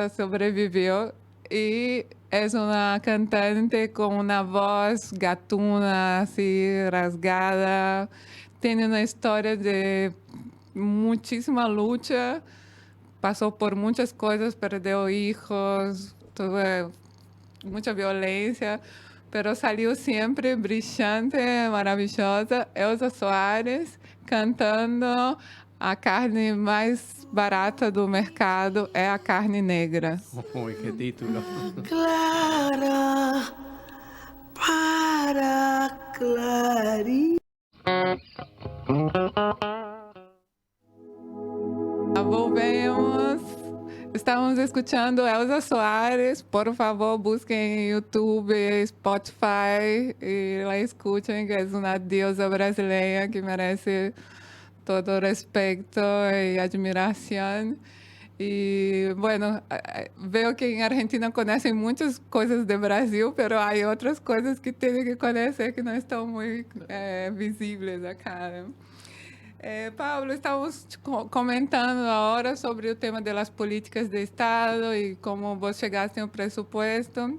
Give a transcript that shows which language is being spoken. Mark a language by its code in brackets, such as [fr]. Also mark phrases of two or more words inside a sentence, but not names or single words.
[es] ella sobrevivió y es una cantante con una voz gatuna, así rasgada, tiene una historia de muchísima lucha, pasó por muchas cosas, perdió hijos, tuvo mucha violencia, pero salió siempre brillante, maravillosa. [pt] Elza Soares cantando a carne mais barata do mercado é a carne negra. [es] Uy, qué título. Clara para Clarín. Volvemos. Estamos escuchando Elza Soares. [pt] Por favor, busquem em YouTube, Spotify e la escutem, que é uma deusa brasileira que merece todo o respeito e admiração. E, bueno, veo que em Argentina conhecem muitas coisas do Brasil, mas há outras coisas que têm que conhecer que não estão muito visíveis acá, né? Pablo, estamos comentando agora sobre o tema das políticas de Estado e como você chegaste ao presupuesto.